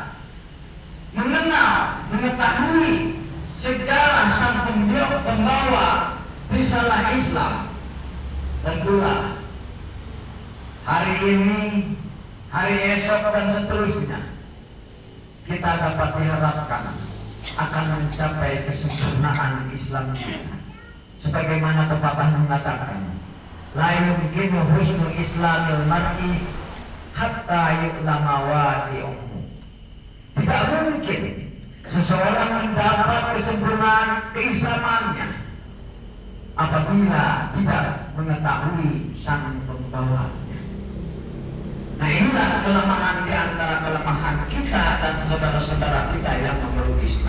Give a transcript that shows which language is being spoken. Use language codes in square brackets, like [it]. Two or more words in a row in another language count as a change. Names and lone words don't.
[id] mengetahui sejarah sang pembawa risalah Islam, tentulah hari ini, hari esok dan seterusnya kita dapat diharapkan akan mencapai kesempurnaan Islam kita. Sebagaimana pepatah mengatakan, [ar] لا يمكن حسن إسلام المرء حتى يعلم واضعه. [id] Tidak mungkin seseorang mendapat kesempurnaan keislamannya apabila tidak mengetahui sang pembawanya. Nah, inilah kelemahan di antara kelemahan kita dan saudara-saudara kita yang memeluk Islam.